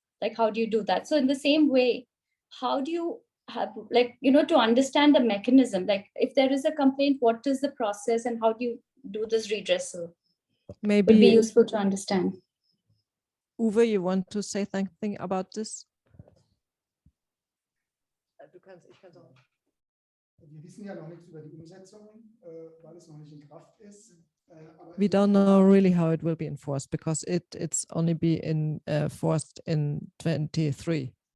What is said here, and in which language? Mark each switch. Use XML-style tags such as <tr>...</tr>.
<en>Like, how do you do that? So in the same way, how do you have, to understand the mechanism? Like, if there is a complaint, what is the process and how do you do this redressal? Maybe would be useful to understand. Uwe, you want to say something about this?</en> <de>Wir wissen ja noch nichts über die Umsetzung, weil es noch nicht in Kraft ist.</de> <en>We don't know really how it will be enforced, because it's only be enforced in 23.</en>